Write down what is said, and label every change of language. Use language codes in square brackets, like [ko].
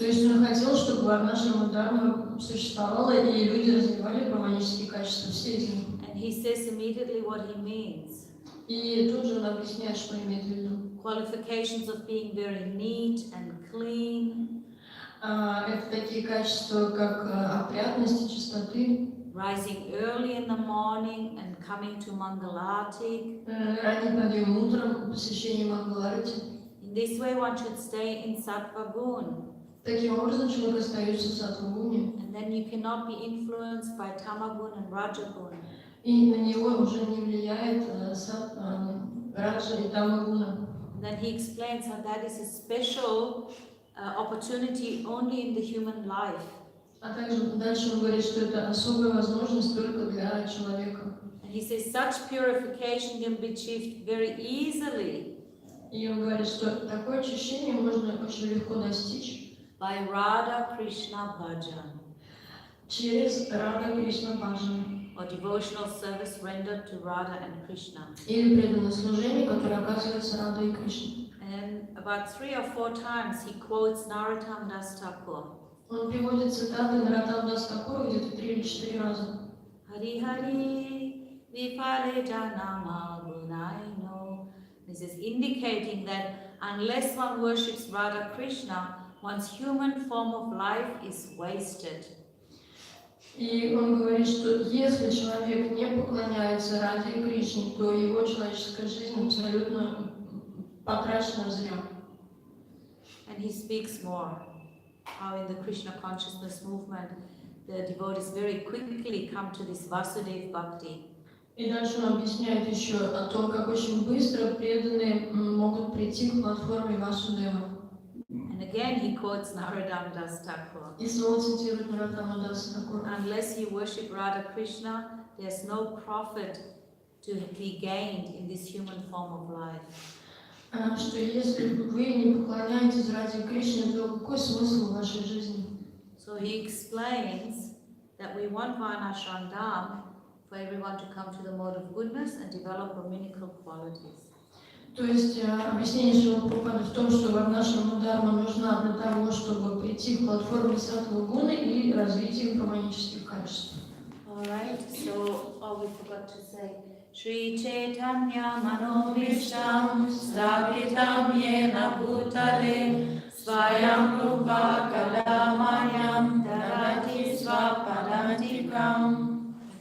[ru] То есть он хотел, чтобы Варнашрама Дharma существовала и люди развивали браманические качества, все из них. [en] And he says immediately what he means. [ru] И тут же он объясняет, что имеет в виду. [en] Qualifications of being very neat and clean. [ru] Это такие качества, как опрятность и чистоты. [en] Rising early in the morning and coming to Mangalarti. [ru] Ранний подъем утром, посещение Мангаларати. [en] In this way one should stay in Sattva Gun. [ru] Таким образом человек остается в саттва-гуне. [en] And then you cannot be influenced by Tamagun and Rajagun. [ru] И на него уже не влияет раджа и тамагуна. [en] Then he explains how that is a special opportunity only in the human life. [ru] А также дальше он говорит, что это особая возможность только для человека. [en] And he says such purification can be achieved very easily. [ru] И он говорит, что такое очищение можно очень легко достичь [en] by Radha Krishna Bhajan. [ru] Через Рада Кришна Баджан. [en] Or devotional service rendered to Radha and Krishna. [ru] Или преданное служение, которое оказывается Радой и Кришной. [en] And about 3 or 4 times he quotes Narottam Das Thakur. [ru] Он приводит цитаты Нароттам Дас Такура где-то 3 или 4 раза. [bn] Hari Hari Vipale Janama Gunaino. [en] This is indicating that unless one worships Radha Krishna, one's human form of life is wasted. [ru] И он говорит, что если человек не поклоняется Раде и Кришне, то его человеческая жизнь абсолютно потрачена зря. [en] And he speaks more how in the Krishna consciousness movement the devotees very quickly come to this Vasudev Bhakti. [ru] И дальше он объясняет еще о том, как очень быстро преданные могут прийти к платформе Васудева. [en] And again he quotes Narottam Das Thakur. [ru] И снова цитирует Нароттама Даса Такура. [en] Unless you worship Radha Krishna, there's no profit to be gained in this human form of life. [ru] Что если вы не поклоняетесь Раде Кришне, то какой смысл в вашей жизни? [en] So he explains that we want Varnashram Dham for everyone to come to the mode of goodness and develop Brahminical qualities. [ru] То есть объяснение Шрила Прабхупады в том, что Варнашрама Дharma нужна для того, чтобы прийти к платформе Саттва Гуны и развитию браманических качеств. [en] Alright, so we forgot to say [sa] Shri Chaitanya Manovishtam Stapitam Yena Bhutale Svayam Rupa Kadamayam Darati Svapadantikam.